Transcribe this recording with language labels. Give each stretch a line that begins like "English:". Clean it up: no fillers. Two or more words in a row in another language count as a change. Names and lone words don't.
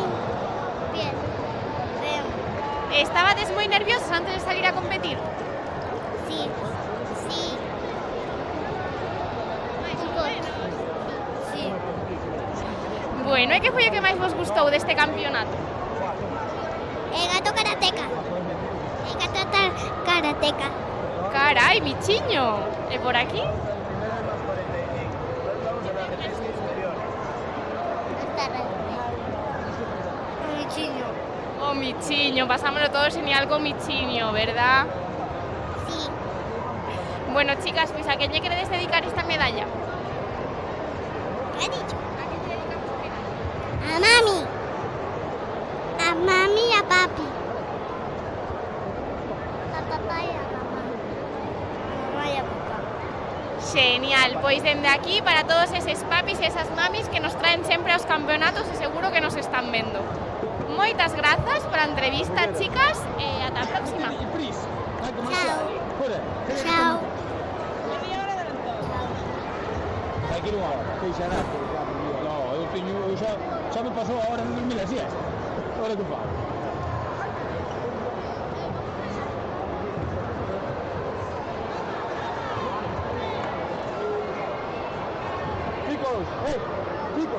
Spanish: Bien. Bien.
Galician: Estabades moi nerviosas antes de salir a competir?
Spanish: Sí. Sí. Sí.
Galician: Bueno, e que foi o que máis vos gustou deste campeonato?
Spanish: El gato karateca. El gato karateca.
Galician: Carai, michiño. E por aquí? Michiño. O michiño, pasámoslo todo genial con michiño,
Spanish: ¿verdad? Sí. Bueno, chicas, pues ¿a quién le queréis dedicar esta medalla? ¿Qué ha dicho? ¿A quién le dedicamos esta medalla? A mami. A mami y a papi. A papá y a mamá. A mamá y a papá.
Galician: Genial, pois dende aquí para todos eses papis e esas mamis que nos traen sempre aos campeonatos e seguro que nos están vendo. Moitas grazas pola entrevista, chicas, e ata a próxima.
Spanish: Chao. Chao. Aquí no ahora, estoy sanando. No, ya me pasó ahora en 2007. Ahora que fa. Chicos, chicos.